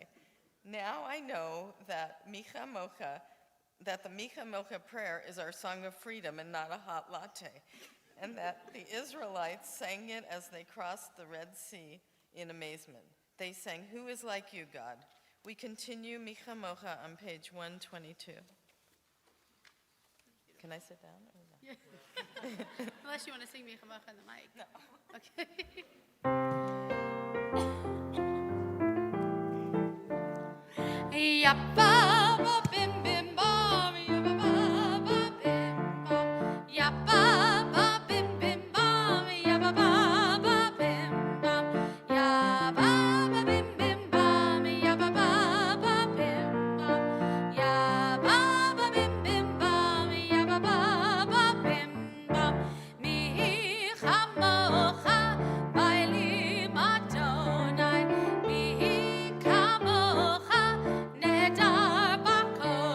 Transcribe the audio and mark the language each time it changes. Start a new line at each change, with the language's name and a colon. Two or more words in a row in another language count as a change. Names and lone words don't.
English: Now I know that the Micha Mocha prayer is our song of freedom and not a hot latte, and that the Israelites sang it as they crossed the Red Sea in amazement. They sang, "Who is like you, God?" We continue Micha Mocha on page 122. Can I sit down? Or no? Unless you want to sing Micha Mocha in the mic. No. Okay. Yappa ba bim bim bam, yappa ba bim bam, yappa ba bim bim bam, yappa ba bim bam, yappa ba bim bim bam, yappa ba bim bam, yappa ba bim bim bam, yappa ba bim bam.
Hebrew: מי כמוכה באלים אדוני, מי כמוכה נאדר בקודש